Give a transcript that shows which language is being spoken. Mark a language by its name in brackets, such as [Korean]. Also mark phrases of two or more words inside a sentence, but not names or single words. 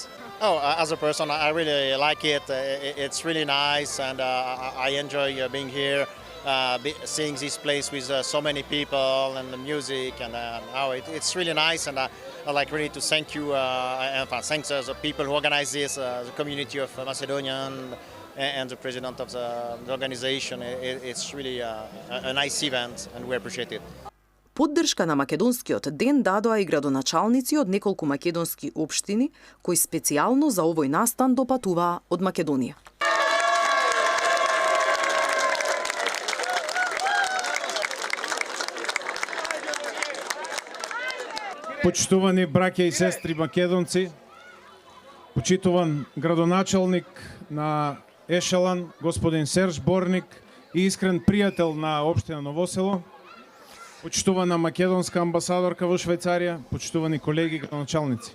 [English] Oh, as a person, I really like it. It's really nice, and I enjoy being here, seeing this place with so many people and the music, and it's really nice. And I'd like really to thank you, and thanks the people who organize this, the community of Macedonian, and the president of the organization. It's really a nice event, and we appreciate it. [Macedonian] Поддршка на македонскиот ден дадоа и градоначалници од неколку македонски општини, кои специјално за овој настан допатуваа од Македонија. Почитувани браќа и сестри македонци, почитуван градоначалник на Ешалан, господин Серж Борник и искрен пријател на општина Ново село, почитувана македонска амбасадорка во Швајцарија, почитувани колеги градоначалници.